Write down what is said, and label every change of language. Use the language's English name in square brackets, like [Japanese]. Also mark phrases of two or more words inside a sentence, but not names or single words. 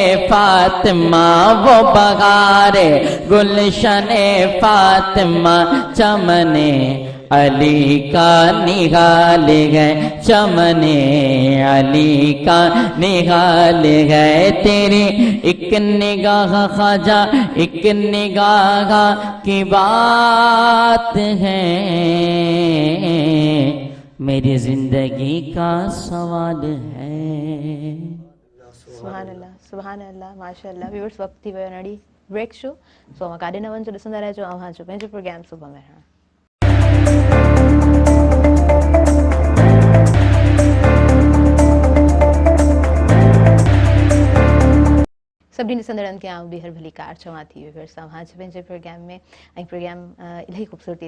[Urdu] فاطمہ وہ بہار گلشن فاطمہ چمن علی کا نگال ہے چمن علی کا نگال ہے تیری ایک نگاہ خواجہ ایک نگاہ کی بات ہے میری زندگی کا سوال ہے [Sindhi] सुभान अल्लाह माशाअल्लाह व्यूअर्स वक्त थी वियो नड़ी ब्रेक शो सो मां काॾे न वञिजो ॾिसंदा रहिजो अव्हांजो पंहिंजो प्रोग्राम सुबुह में रहण सभिनी ॾिसंदड़नि खे आउं ॿीहर भली कार चवां थी व्यूअर्स तव्हांजे पंहिंजे प्रोग्राम में ऐं प्रोग्राम इलाही ख़ूबसूरती